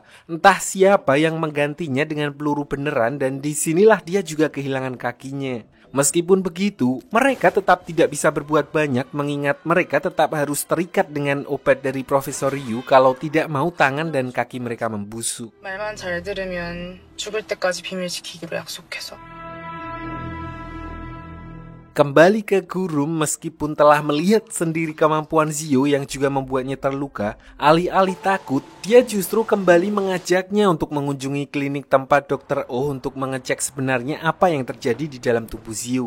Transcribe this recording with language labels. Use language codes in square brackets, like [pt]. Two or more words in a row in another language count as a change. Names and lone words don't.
[id] Entah siapa yang menggantinya dengan peluru beneran dan disinilah dia juga kehilangan kakinya. Meskipun begitu, mereka tetap tidak bisa berbuat banyak mengingat mereka tetap harus terikat dengan obat dari Profesor Ryu kalau tidak mau tangan dan kaki mereka membusuk. [ko] 말만 잘 들으면 죽을 때까지 비밀 지키기로 약속해서. [id] Kembali ke Gurum, meskipun telah melihat sendiri kemampuan Zio yang juga membuatnya terluka, alih-alih takut, dia justru kembali mengajaknya untuk mengunjungi klinik tempat Dr. Oh untuk mengecek sebenarnya apa yang terjadi di dalam tubuh Zio.